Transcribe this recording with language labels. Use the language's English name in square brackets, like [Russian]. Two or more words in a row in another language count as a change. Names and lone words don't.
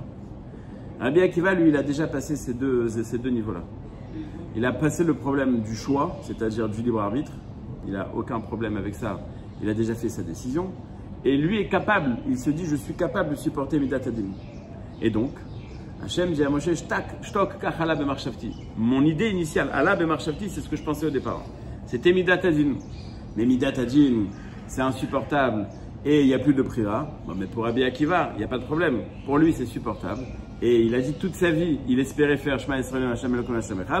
[French] Rabbi Akiva, lui, il a déjà passé ces deux niveaux-là. Il a passé le problème du choix, c'est-à-dire du libre arbitre. Il n'a aucun problème avec ça. Il a déjà fait sa décision. Et lui est capable, il se dit, je suis capable de supporter [Hebrew] מידת הדין. [French] Et donc, Hachem dit à Moshe, [Hebrew] שתוק כך עלה במחשבתי. [French] Mon idée initiale, [Hebrew] עלה במחשבתי, [French] c'est ce que je pensais au départ. C'était [Hebrew] מידת הדין. [French] Mais [Hebrew] מידת הדין, [French] c'est insupportable. Et il n'y a plus de prière. Bon, mais pour Rabbi Akiva, il n'y a pas de problème. Pour lui, c'est supportable. Et il a dit toute sa vie, il espérait faire [Hebrew] שמע ישראל השם אלוקינו השם אחד.